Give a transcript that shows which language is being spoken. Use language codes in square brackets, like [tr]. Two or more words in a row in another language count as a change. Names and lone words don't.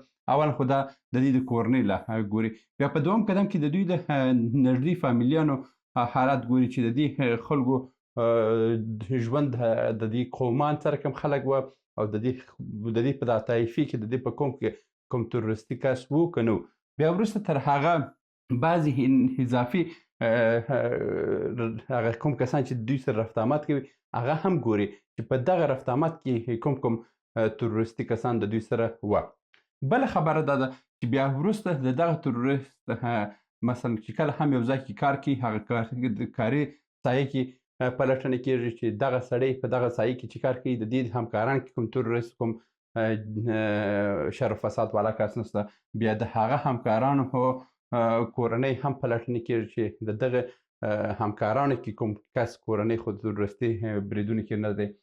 [ps] اول خو دا د دې د کورنۍ له ګوري بیا په دوم قدم کې د دوی د نږدې فامیلیانو حالات ګوري چې د دې خلکو ژوند د دې قومان څه رقم خلک وه او د دې په دا طایفې کې د دې په کوم تروریستي کس و که نه و. بیا وروسته تر هغه بعضې اضافي هغه کوم کسان چې دوی سره رفت آمد کوي هغه هم ګوري چې په دغه رفت آمد کې کوم تروریستي کسان د دوی سره وه. بله خبره دا ده چې بیا وروسته د دغه تروریست مثلا چې کله هم یو ځای کې کار کوي هغه کاري سایه کې پلټنه کېږي چې دغه سړی په دغه سایه کې چې کار کوي د دې همکاران کې کوم تروریست کوم شر و فساد والا کس نشته بیا د هغه همکارانو کورنۍ هم پلټنه کېږي چې د دغه همکارانو کې کوم کس کورنۍ خو د تروریستي بریدونو کې نه دی.